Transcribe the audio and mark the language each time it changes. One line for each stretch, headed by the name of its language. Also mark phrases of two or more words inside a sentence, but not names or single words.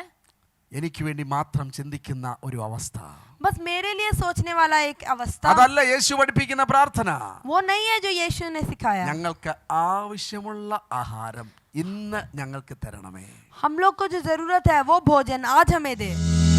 Malayalam: എനിക്ക് വേണ്ടി മാത്രം ചിന്തിക്കുന്ന ഒരു അവസ്ഥ.
Hindi: बस मेरे लिए सोचने वाला एक अवस्था.
Malayalam: അതല്ല യേശു പഠിപ്പിക്കുന്ന പ്രാർത്ഥന.
Hindi: वो नहीं है जो यीशु ने सिखाया.
Malayalam: ഞങ്ങൾക്ക് ആവശ്യമുള്ള ആഹാരം ഇന്ന് ഞങ്ങൾക്ക് തരണമേ.
Hindi: हम लोग को जो जरूरत है वो भोजन आज हमें दे.